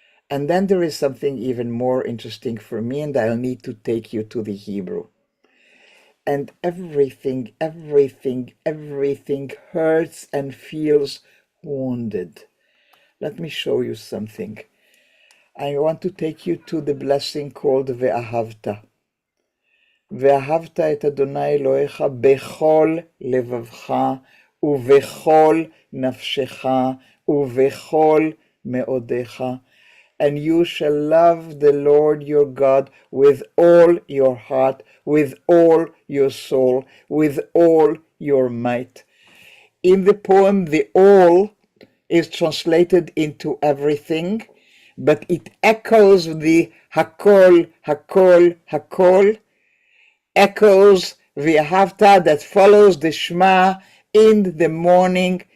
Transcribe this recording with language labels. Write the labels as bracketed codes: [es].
[en] And then there is something even more interesting for me, and I'll need to take you to the Hebrew. and everything hurts and feels wounded. Let me show you something. I want to take you to the blessing called Ve'ahavta. [he] ואהבת את אדוני אלוהיך בכל לבבך ובכל נפשך ובכל מאודיך. [en] And you shall love the Lord your God with all your heart, with all your soul, with all your might. In the poem, the all is translated into everything, but it echoes the hakol, hakol, hakol, echoes Ve'ahavta that follows the Shema in the morning.